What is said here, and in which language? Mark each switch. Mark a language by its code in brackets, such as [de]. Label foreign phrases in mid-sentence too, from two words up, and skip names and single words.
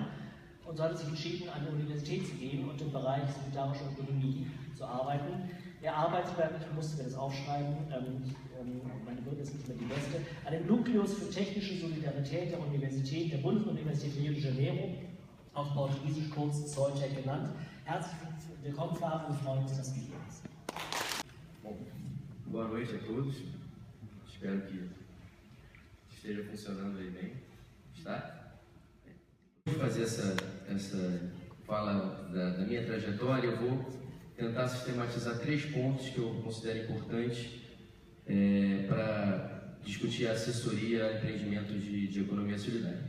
[de] Und so hat er sich entschieden, an die Universität zu gehen und im Bereich solidarische Ökonomie zu arbeiten. Er arbeitet, ich musste mir das aufschreiben, meine Bürger ist nicht mehr die beste, an dem Nukleus für technische Solidarität der Universität, der Bundesuniversität Rio de Janeiro, auf Portugiesisch kurz Zolltech genannt. Herzlich willkommen, Flavio, wir freuen uns, dass du hier bist. [pt] Bom, boa noite a todos. Espero que esteja funcionando aí bem. Está? Vou fazer essa fala da minha trajetória. Eu vou tentar sistematizar 3 pontos que eu considero importantes para discutir a assessoria a empreendimentos de economia solidária.